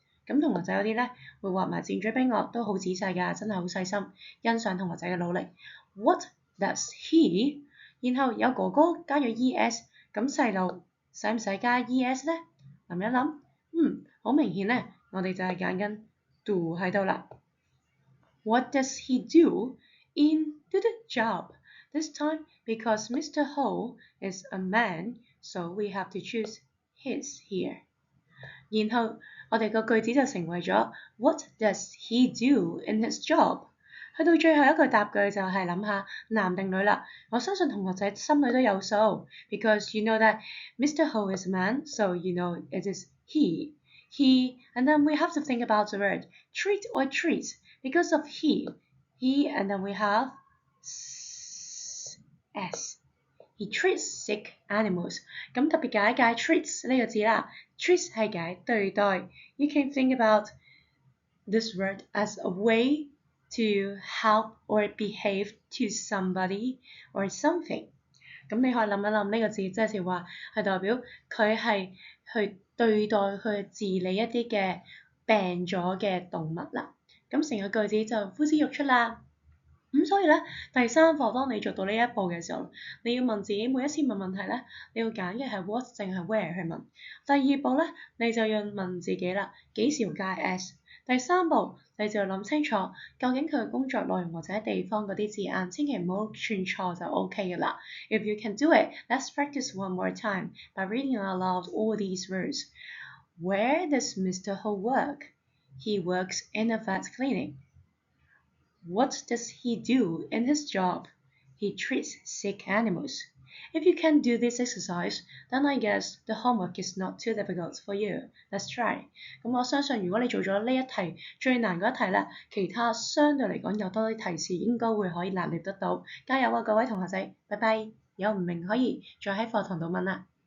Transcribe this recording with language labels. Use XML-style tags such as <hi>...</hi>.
<yue>咁同學仔嗰啲咧，會畫埋箭嘴俾我，都好仔細㗎，真係好細心，欣賞同學仔嘅努力。</yue> <en>What does he？</en> <yue>然後有哥哥加咗 es，咁細路使唔使加 es 咧？諗一諗，好明顯咧，我哋就係揀緊 do 喺度啦。</yue> <en>What does he do in the job? This time, because Mr. Ho is a man, so we have to choose his here.</en> <yue>然後我哋個句子就成為咗</yue> <en>What does he do in his job?</en> <yue>去到最後一句答句就係諗下男定女啦。我相信同學仔心裏都有數 ，</yue> <en>because you know that Mr. Ho is a man, so you know it is he. He, and then we have to think about the word treat or treat. Because of he, and then we have s. He treats sick animals.</en> <yue>咁特別解一解 treats 呢個字啦 ，treats 係解對待。</yue> <en>You can think about this word as a way to help or behave to somebody or something。</en> <yue>咁你可以諗一諗呢個字，即係話係代表佢係去對待、去治理一啲嘅病咗嘅動物啦。咁成個句子就呼之欲出啦。咁所以咧，第三課當你做到呢一步嘅時候，你要問自己每一次問問題咧，你要揀嘅係 what 定係 where 去問。第二步咧，你就要問自己啦，幾時要加 s？第三步你就要諗清楚，究竟佢嘅工作內容或者地方嗰啲字眼，千祈唔好串錯就 OK 嘅啦。</yue> <en>If you can do it, let's practice one more time by reading out loud all these words. Where does Mr. Ho work? He works in a vet clinic. What does he do in his job? He treats sick animals. If you can do this exercise, then I guess the homework is not too difficult for you. Let's try.</en> <yue>咁我相信如果你做咗呢一題最難嗰一題咧，其他相對嚟講有多啲提示應該會可以拿捏得到。加油啊，各位同學仔！拜拜！有唔明可以再喺課堂度問啦。</yue>